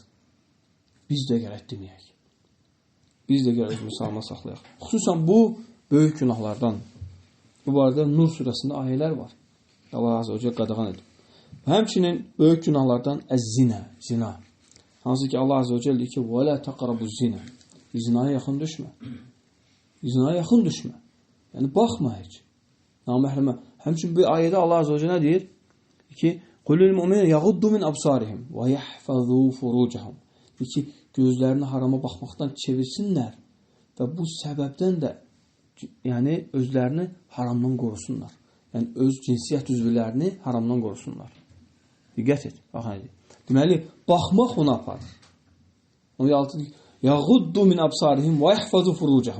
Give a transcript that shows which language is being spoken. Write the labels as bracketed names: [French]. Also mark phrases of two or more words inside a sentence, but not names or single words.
[Azerbaijani] Biz də gərək deməyək. Biz də gərək müsəlman saxlayaq. Xüsusən bu böyük günahlardan. Bu barədə Nur surəsində ayələr var. Allah [Arabic] عز وجل [Azerbaijani] qadağan edir. Həmçinin böyük günahlardan əz-zinə, zina. Hansı ki Allah [Arabic] عز وجل [Azerbaijani] deyir ki, [Arabic] وَلَا تَقْرَبُ الزِّنَا. [Azerbaijani] Zinaya yaxın düşmə. Zinaya yaxın düşmə. Yəni, baxma heç. Naməhrəmə. Həmçinin bu ayədə Allah [Arabic] عز وجل [Azerbaijani] deyir ki, [Arabic] قُلُّ الْمُؤْمِنَ يَغُدُّ مِنْ أَبْصَارِهِمْ وَيَحْفَظُوا فُرُوجَهُمْ. [Azerbaijani] Deyir ki, gözlərini harama baxmaqdan çevirsinlər və bu səbəbdən də yəni özlərini haramdan qorusunlar. Yəni öz cinsiyyət üzvlərini haramdan qorusunlar. Diqqət et. Baxın. Deməli, baxmaq ona aparır. Onun altı [Arabic] يغضوا من أبصارهم ويحفظوا فروجهم.